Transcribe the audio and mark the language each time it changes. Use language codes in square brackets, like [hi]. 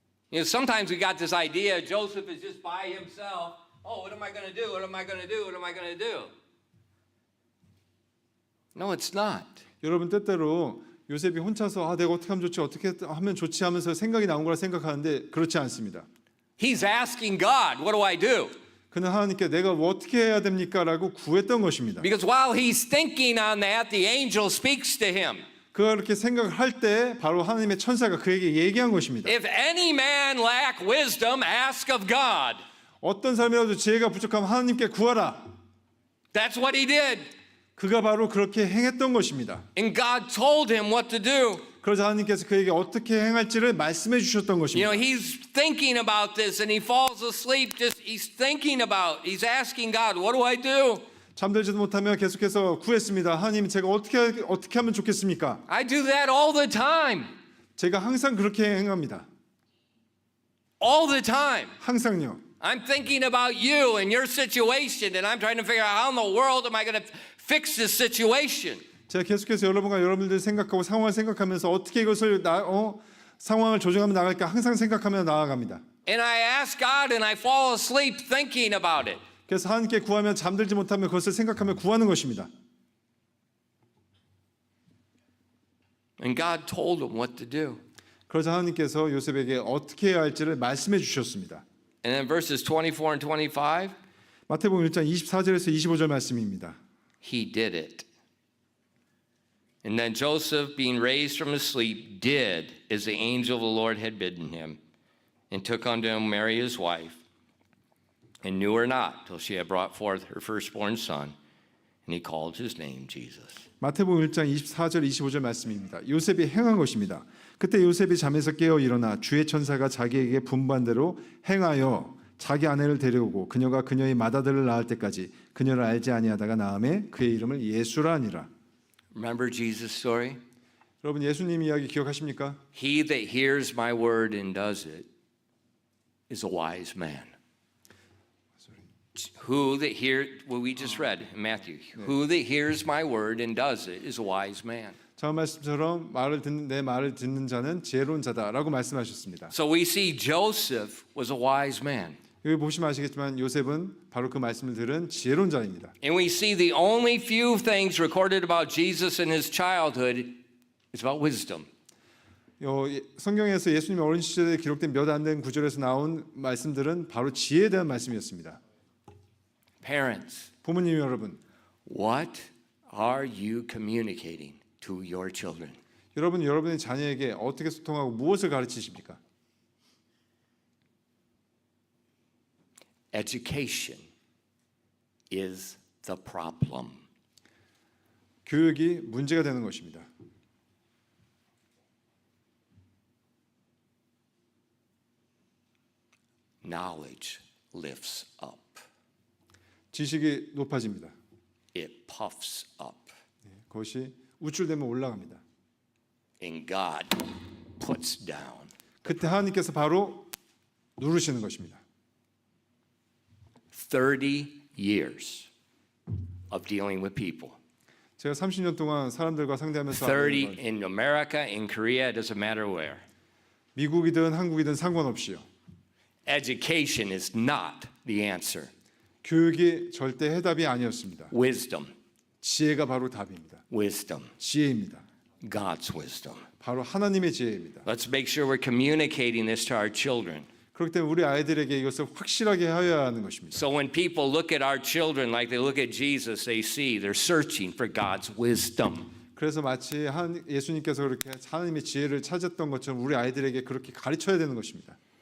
[en] You know, sometimes we got this idea Joseph is just by himself. Oh, what am I going to do? What am I going to do? What am I going to do? No, it's not. [ko] 여러분 때때로 요셉이 혼자서 내가 어떻게 하면 좋지? 어떻게 하면 좋지? 하면서 생각이 나온 거라 생각하는데 그렇지 않습니다. [en] He's asking God, what do I do? [ko] 그는 하나님께 내가 어떻게 해야 됩니까? 라고 구했던 것입니다. [en] Because while he's thinking on that, the angel speaks to him. [ko] 그가 그렇게 생각을 할 때 바로 하나님의 천사가 그에게 얘기한 것입니다. [en] If any man lack wisdom, ask of God. [ko] 어떤 사람이라도 지혜가 부족하면 하나님께 구하라. [en] That's what he did. [ko] 그가 바로 그렇게 행했던 것입니다. [en] And God told him what to do. [ko] 그래서 하나님께서 그에게 어떻게 행할지를 말씀해 주셨던 [en] You [ko] 것입니다. [en] know, he's thinking about this and he falls asleep. He's thinking about, he's asking God, what do I do? [ko] 잠들지도 못하며 계속해서 구했습니다. 하나님, 제가 어떻게 하면 좋겠습니까? [en] I do that all the time. [ko] 제가 항상 그렇게 행합니다. [en] All the time. [ko] 항상요. [en] I'm thinking about you and your situation, and I'm trying to figure out how in the world am I going to fix this situation. [ko] 제가 계속해서 여러분들 생각하고 상황을 생각하면서 어떻게 이것을 상황을 조정하며 나갈까 항상 생각하며 나아갑니다. [en] And I ask God and I fall asleep thinking about it. [ko] 그래서 하나님께 구하면 잠들지 못하며 그것을 생각하며 구하는 것입니다. [en] And God told him what to do. [ko] 그러자 하나님께서 요셉에게 어떻게 해야 할지를 말씀해 주셨습니다. [en] And then verses 24 and 25, [ko] 마태복음 1장 24절에서 25절 말씀입니다. [en] he did it. And then Joseph, being raised from his sleep, did as the angel of the Lord had bidden him, and took unto him Mary his wife, and knew her not till she had brought forth her firstborn son, and he called his name Jesus. [ko] 마태복음 1장 24절 25절 말씀입니다. 요셉이 행한 것입니다. 그때 요셉이 잠에서 깨어 일어나 주의 천사가 자기에게 분부한 대로 행하여 자기 아내를 데려오고 그녀가 그녀의 맏아들을 낳을 때까지 그녀를 알지 아니하다가 낳음에 그의 이름을 예수라 하니라. [en] Remember Jesus' story? [ko] 여러분 예수님 이야기 기억하십니까? [en] He that hears my word and does it is a wise man. Who that what we just read in Matthew. Who that hears my word and does it is a wise man. [ko] 자 말씀처럼 내 말을 듣는 자는 지혜로운 자다라고 말씀하셨습니다. [en] So we see Joseph was a wise man. [ko] 여기 보시면 아시겠지만 요셉은 바로 그 말씀을 들은 지혜로운 자입니다. [en] And we see the only few things recorded about Jesus in his childhood is about wisdom. [ko] 성경에서 예수님의 어린 시절에 기록된 몇 안 된 구절에서 나온 말씀들은 바로 지혜에 대한 말씀이었습니다. [en] Parents, [ko] 부모님 여러분, [en] what are you communicating to your children? [ko] 여러분 여러분의 자녀에게 어떻게 소통하고 무엇을 가르치십니까? [en] Education is the problem. [ko] 교육이 문제가 되는 것입니다. [en] Knowledge lifts up. [ko] 지식이 높아집니다. [en] It puffs up. [ko] 그것이 우쭐대면 올라갑니다. [en] And God puts down. [ko] 그때 하나님께서 바로 누르시는 것입니다. [en] 30 years of dealing with people. [ko] 제가 30년 동안 사람들과 상대하면서 [en] 30 in America, in Korea, it doesn't matter where. [ko] 미국이든 한국이든 상관없이요. [en] Education is not the answer. [ko] 교육이 절대 해답이 아니었습니다. [en] Wisdom, [ko] 지혜가 바로 답입니다. [en] wisdom, [ko] 지혜입니다. [en] God's wisdom. [ko] 바로 하나님의 지혜입니다. [en] Let's make sure we're communicating this to our children. [ko] 그렇기 때문에 우리 아이들에게 이것을 확실하게 하여야 하는 것입니다. [en] So when people look at our children like they look at Jesus, they see they're searching for God's wisdom. [ko] 그래서 마치 예수님께서 그렇게 하나님의 지혜를 찾았던 것처럼 우리 아이들에게 그렇게 가르쳐야 되는 것입니다.